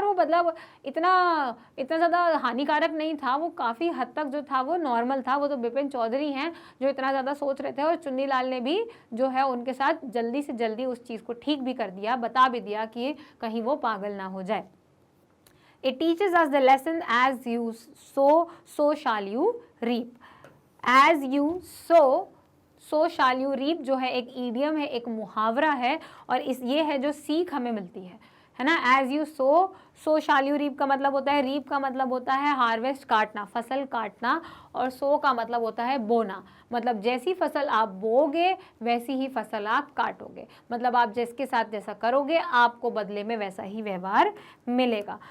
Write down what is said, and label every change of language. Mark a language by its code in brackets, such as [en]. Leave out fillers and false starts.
[hi] और वो बदला इतना ज़्यादा हानिकारक नहीं था, वो काफ़ी हद तक जो था वो नॉर्मल था। वो तो बिपिन चौधरी हैं जो इतना ज़्यादा सोच रहे थे, और चुन्नीलाल ने भी जो है उनके साथ जल्दी से जल्दी उस चीज़ को ठीक भी कर दिया, बता भी दिया कि कहीं वो पागल ना हो जाए। [en] It teaches us the lesson as you sow, so shall you reap. As you sow, so shall you reap [hi] जो है एक ईडियम है, एक मुहावरा है, और ये है जो सीख हमें मिलती है ना। [en] as you sow shall you reap [hi] का मतलब होता है, रीप का मतलब होता है हार्वेस्ट, काटना, फसल काटना, और सो का मतलब होता है बोना, मतलब जैसी फसल आप बोओगे वैसी ही फसल आप काटोगे, मतलब आप जिसके साथ जैसा करोगे आपको बदले में वैसा ही व्यवहार मिलेगा।